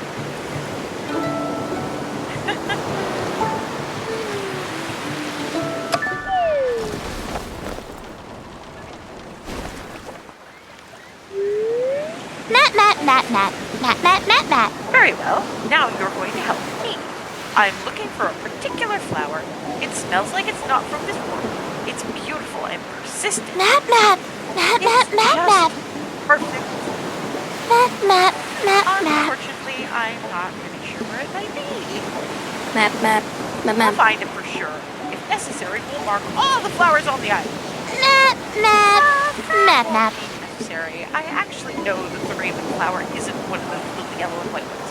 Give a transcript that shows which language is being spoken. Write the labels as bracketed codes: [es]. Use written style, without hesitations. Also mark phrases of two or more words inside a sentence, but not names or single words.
[en] Map, map, map, map. Map, map, map, map. Very well. Now you're going to help me. I'm looking for a particular flower. It smells like it's not from this world. It's beautiful and persistent. Map, map. Map, map, It's map, map. just perfect. Map, map, map, map. Unfortunately, I'm not really sure where it might be. Map, map. Map, We'll map. find it for sure. If necessary, we'll mark all the flowers on the island. Map, map. Map, map. Necessary. I actually know that the raven flower isn't one of those little yellow and white ones.